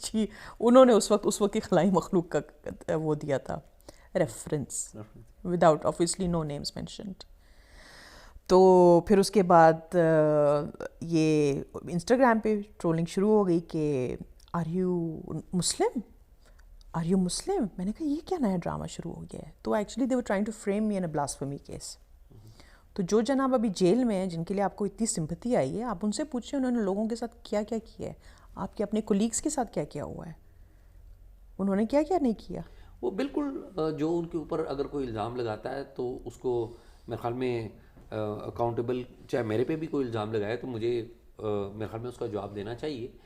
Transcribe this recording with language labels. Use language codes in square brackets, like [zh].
[ur] جی, انہوں نے اس وقت کی خلائی مخلوق کا وہ دیا تھا reference, [en] Without obviously no names mentioned. [ur] تو پھر اس کے بعد یہ انسٹاگرام پہ ٹرولنگ شروع ہو گئی کہ [en] Are you Muslim. [ur] میں نے کہا یہ کیا نیا ڈرامہ شروع ہو گیا ہے. تو [en] Actually they were trying to frame me in a blasphemy case. [ur] تو جو جناب ابھی جیل میں ہیں, جن کے لیے آپ کو اتنی سمپتھی آئی ہے, آپ ان سے پوچھیں انہوں نے لوگوں کے ساتھ کیا کیا کیا ہے, آپ کے اپنے کولیگس کے ساتھ کیا کیا ہوا ہے, انہوں نے کیا کیا نہیں کیا. وہ بالکل جو ان کے اوپر اگر کوئی الزام لگاتا ہے تو اس کو میرے خیال میں اکاؤنٹیبل, چاہے میرے پہ بھی کوئی الزام لگائے تو مجھے میرے خیال میں اس کا جواب دینا چاہیے.